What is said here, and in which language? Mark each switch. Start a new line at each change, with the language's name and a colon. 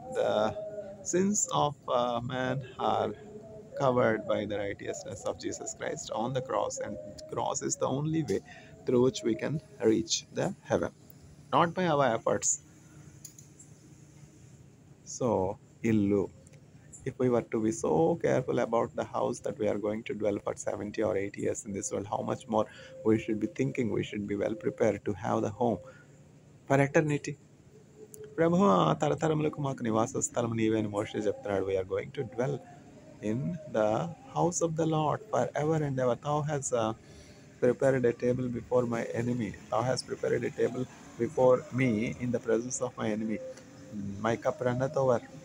English: The sins of man are covered by the righteousness of Jesus Christ on the cross, and cross is the only way through which we can reach the heaven, not by our efforts. So, illu. If we were to be so careful about the house that we are going to dwell for 70 or 80 years in this world, how much more we should be thinking, we should be well prepared to have the home for eternity.
Telugu: ప్రభు తరతరములకు మాకు నివాస స్థలం నీవే అని మోషే చెప్తున్నాడు.
English: We are going to dwell in the house of the Lord forever and ever. Thou has prepared a table before my enemy. Thou has prepared a table before me in the presence of my enemy. My cup runneth over.